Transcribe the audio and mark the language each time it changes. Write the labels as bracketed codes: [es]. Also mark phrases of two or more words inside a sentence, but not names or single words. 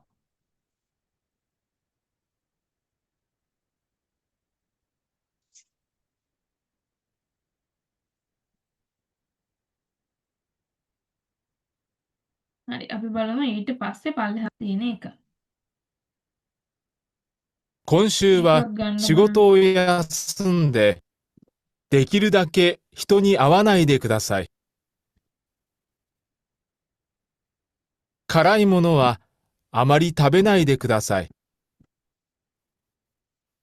[si] හරි අපි බලමු ඊට පස්සේ පල්ලෙහා තියෙන එක. [ja] 今週は仕事を休んで、できるだけ人に会わないでください。辛いものはあまり食べないでください。